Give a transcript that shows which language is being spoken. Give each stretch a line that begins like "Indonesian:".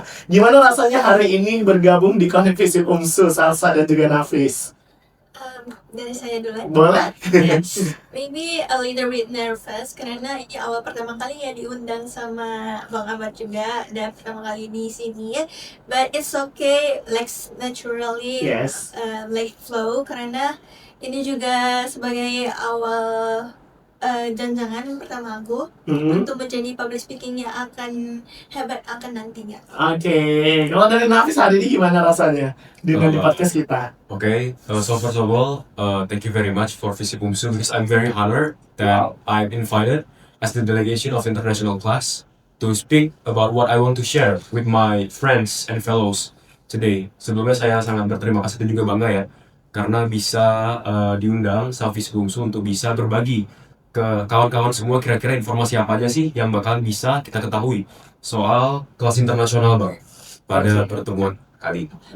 Indonesian: Gimana rasanya hari ini bergabung di Connect Visip UMSU, Salsa dan juga Nafis? dari saya dulu aja. Boleh.
English: Maybe a little bit nervous
Indonesian: karena ini awal pertama kali ya diundang sama Bang Ahmad juga dan pertama kali di sini.
English: But it's okay, let's naturally Yes. like flow
Indonesian: karena ini juga sebagai awal janjangan pertama aku Mhm. untuk menjadi public speaking yang akan hebat akan nantinya. Oke, kalau dari Nafis hari ini gimana rasanya di podcast kita?
English: Okay, so first of all, thank you very much for Visip Umsu because I'm very honored that I'm invited as the delegation of international class to speak about what I want to share with my friends and fellows today.
Indonesian: Sebelumnya saya sangat berterima kasih dan juga bangga ya karena bisa diundang sama Visip Umsu untuk bisa berbagi ke kawan-kawan semua kira-kira informasi apa aja sih yang bakal bisa kita ketahui soal kelas internasional Bang pada pertemuan kali ini.